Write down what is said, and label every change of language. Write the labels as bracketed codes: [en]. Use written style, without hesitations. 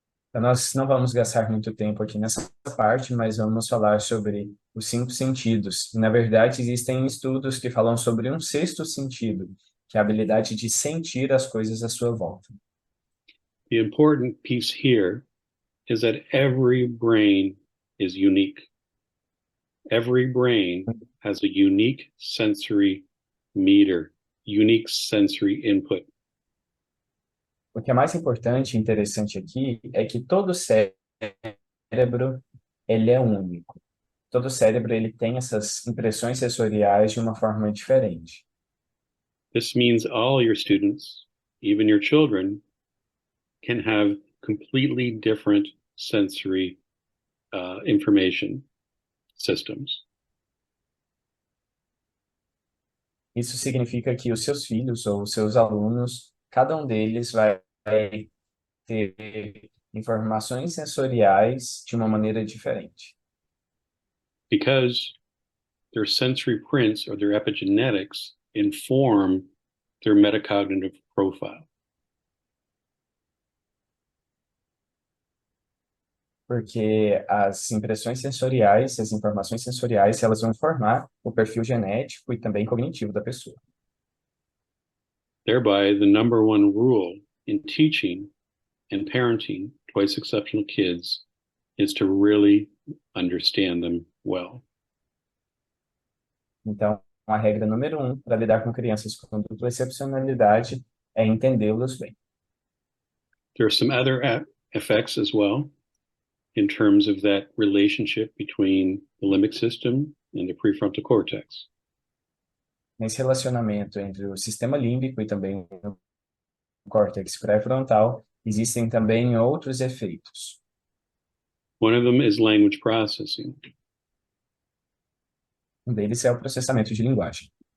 [pt] Então, nós não vamos gastar muito tempo aqui nessa parte, mas vamos falar sobre os 5 sentidos. E, na verdade, existem estudos que falam sobre um sexto sentido, que é a habilidade de sentir as coisas à sua volta. [en] The important piece here is that every brain is unique. Every brain has a unique sensory meter, unique sensory input. [pt] O que é mais importante e interessante aqui é que todo cérebro ele é único. Todo cérebro ele tem essas impressões sensoriais de uma forma diferente. [en] This means all your students, even your children, can have completely different sensory information systems. [pt] Isso significa que os seus filhos ou os seus alunos, cada um deles vai ter informações sensoriais de uma maneira diferente. [en] because their sensory prints or their epigenetics inform their metacognitive profile. [pt] Porque as impressões sensoriais, as informações sensoriais, elas vão formar o perfil genético e também cognitivo da pessoa. [en] Thereby, the number one rule in teaching and parenting twice exceptional kids is to really understand them well. [pt] Então, a regra número 1 para lidar com crianças com dupla excepcionalidade é entendê-los bem. [en] There are some other effects as well in terms of that relationship between the limbic system and the prefrontal cortex. [pt] Nesse relacionamento entre o sistema límbico e também o córtex pré-frontal, existem também outros efeitos. [en] One of them is language processing. [pt] Um deles é o processamento de linguagem.